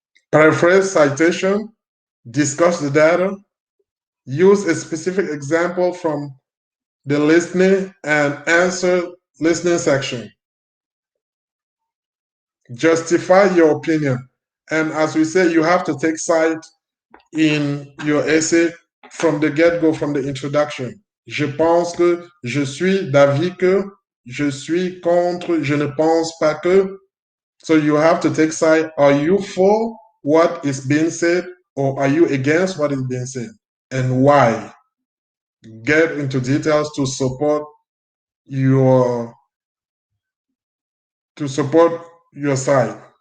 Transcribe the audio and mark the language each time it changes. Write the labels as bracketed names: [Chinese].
[English] Paraphrase citation, discuss the data, use a specific example from the listening and answer listening section. Justify your opinion. And as we say, you have to take side in your essay from the get-go, from the introduction. [French] Je pense que, je suis d'avis que, je suis contre, je ne pense pas que. [English] So you have to take side. Are you for what is being said or are you against what is being said? And why? Get into details to support your side.